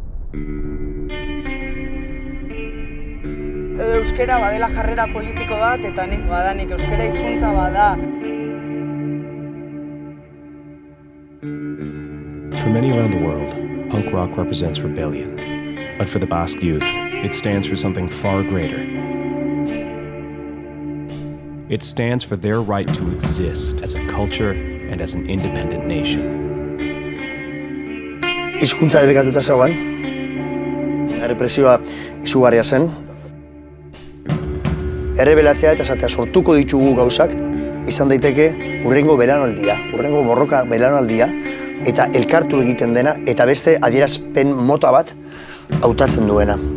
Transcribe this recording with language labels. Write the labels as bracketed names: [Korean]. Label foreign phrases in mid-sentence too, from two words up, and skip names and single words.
[Basque] Euskera badela jarrera politiko bat, eta nik badanik euskera hizkuntza bada. [English] For many around the world, punk rock represents rebellion. But for the Basque youth, it stands for something far greater. It stands for their right to exist as a culture and as an independent nation. [Basque] Hizkuntza debekatuta zegoen. Errepresioa izugarria zen. Errebelatzea eta esatea sortuko ditugu gauzak izan daiteke hurrengo belaunaldia, hurrengo borroka belaunaldia, eta elkartu egiten dena, eta beste adierazpen mota bat hautatzen duena.